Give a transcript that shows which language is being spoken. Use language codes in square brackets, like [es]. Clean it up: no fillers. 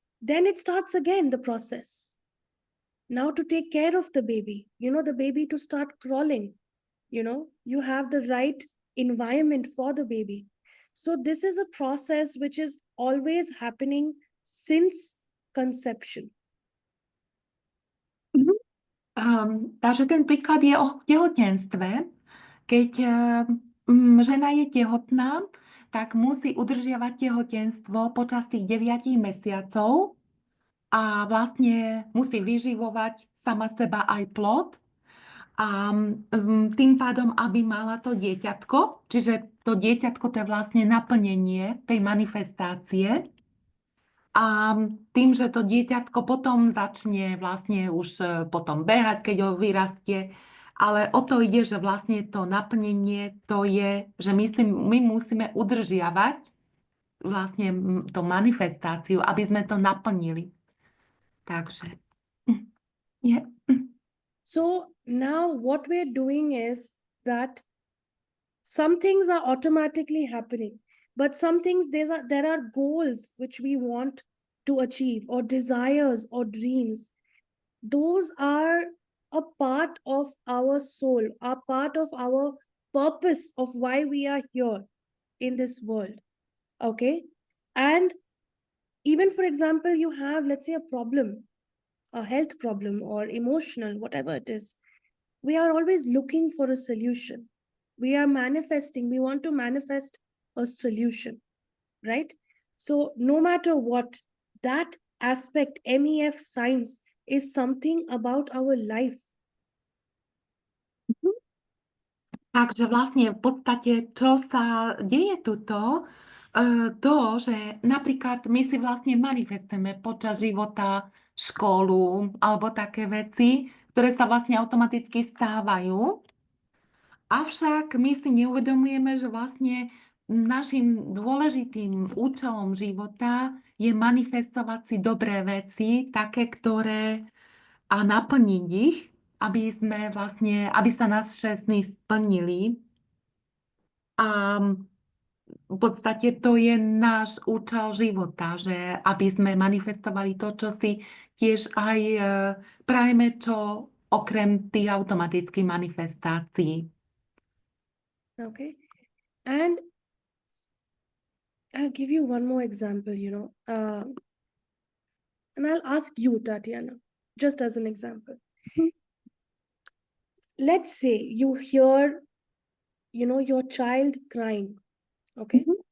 [en] Then it starts again the process. Now to take care of the baby, the baby to start crawling, you have the right environment for the baby. So this is a process which is always happening since conception. [sk] Takže ten príklad je o tehotenstve. Keď žena je tehotná, tak musí udržiavať tehotenstvo počas tých 9 mesiacov a vlastne musí vyživovať sama seba aj plod. A tým pádom, aby mala to dieťatko, čiže to dieťatko to je vlastne naplnenie tej manifestácie. A tým, že to dieťatko potom začne vlastne už potom behať, keď ho vyrastie, ale o to ide, že vlastne to naplnenie to je, že my musíme udržiavať vlastne tú manifestáciu, aby sme to naplnili. Takže je. [en] So now what we're doing is that some things are automatically happening, but some things there are goals which we want to achieve, or desires or dreams. Those are a part of our soul, a part of our purpose of why we are here in this world. Okay. And even, for example, you have, let's say, a problem, a health problem or emotional, whatever it is. We are always looking for a solution. We are manifesting, we want to manifest a solution, right? So no matter what, that aspect, MEF science, is something about our life. [sk] Takže vlastne v podstate, čo sa deje tuto, to, že napríklad my si vlastne manifestujeme počas života školu alebo také veci, ktoré sa vlastne automaticky stávajú. Avšak my si neuvedomujeme, že vlastne našim dôležitým účelom života je manifestovať si dobré veci, také, ktoré a naplniť ich, aby sa naše sny splnili. A v podstate to je náš účel života, že aby sme manifestovali to, čo si tiež aj prajeme, čo okrem tých automatických manifestácií. [en] Okay. And I'll give you one more example, and I'll ask you, Tatiana, just as an example. Let's say you hear, your child crying. Okay.